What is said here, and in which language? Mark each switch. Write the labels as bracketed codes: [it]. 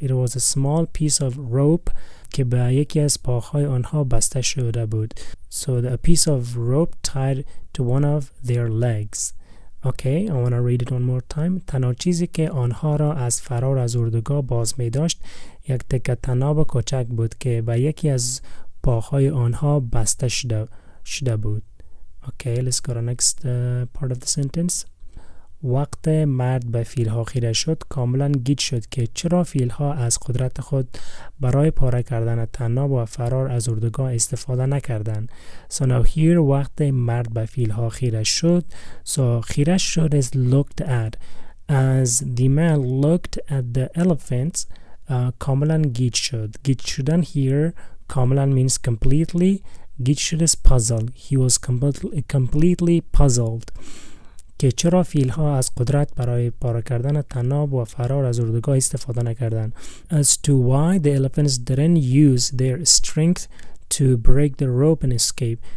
[en] It was a small piece of rope [fa] که به یکی از پاهای آنها بسته شده بود. [en] So a piece of rope tied to one of their legs. Okay, I want to read it one more time. [fa] تنها چیزی که آنها را از فرار از اردوگاه باز می داشت یک تکه طناب کوچک بود که به یکی از پاهای آنها بسته شده بود. [en] Okay, let's go to next part of the sentence. [fa] وقت مرد به فیلها خیره شد کاملا گیج شد که چرا فیلها از قدرت خود برای پاره کردن طناب و فرار از اردوگاه استفاده نکردند. [en] So now here [fa] وقت مرد به فیلها خیره شد. [en] So [fa] خیره شد [en] is looked at. As the man looked at the elephants, [fa] کاملا گیج شد. گیج شدن [en] here کاملا means completely. [fa] گیج شد [en] is puzzled. He was completely puzzled. [fa] که چرا فیلها از قدرت برای پاره کردن طناب و فرار از اردوگاه استفاده نکردند. [en] As to why the elephants didn't use their strength to break the rope and escape.